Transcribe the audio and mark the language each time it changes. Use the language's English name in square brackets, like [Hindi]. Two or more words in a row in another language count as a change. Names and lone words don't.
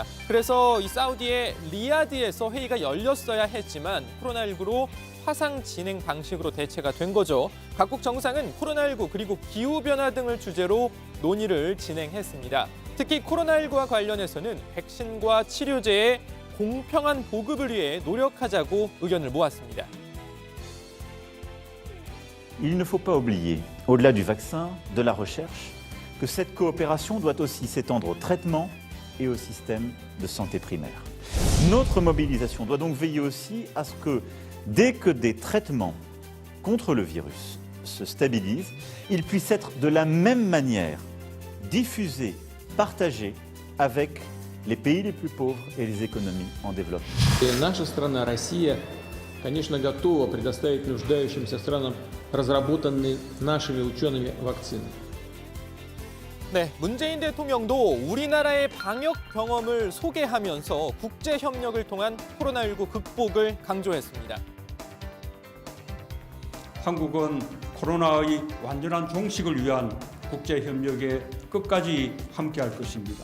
[Korean] 그래서 이 사우디의 리야드에서 회의가 열렸어야 했지만 코로나19로 화상 진행 방식으로 대체가 된 거죠. 각국 정상은 코로나19 그리고 기후변화 등을 주제로 논의를 진행했습니다. 특히 코로나19와 관련해서는 백신과 치료제의 공평한 보급을 위해 노력하자고 의견을 모았습니다. [French] Il ne faut pas oublier, au-delà du vaccin, de la recherche, que cette coopération doit aussi s'étendre au traitement et au système de santé primaire. Notre mobilisation doit donc veiller aussi à ce que, dès que des traitements contre le virus se stabilisent, ils puissent être de la même manière diffusés, partagés avec les pays les plus pauvres et les économies en développement. [Russian] Наша страна, Россия, конечно, готова предоставить нуждающимся странам разработанные нашими учеными вакцины. [Korean] 네, 문재인 대통령도 우리나라의 방역 경험을 소개하면서 국제 협력을 통한 코로나19 극복을 강조했습니다. 한국은 코로나의 완전한 종식을 위한 국제 협력에 끝까지 함께할 것입니다.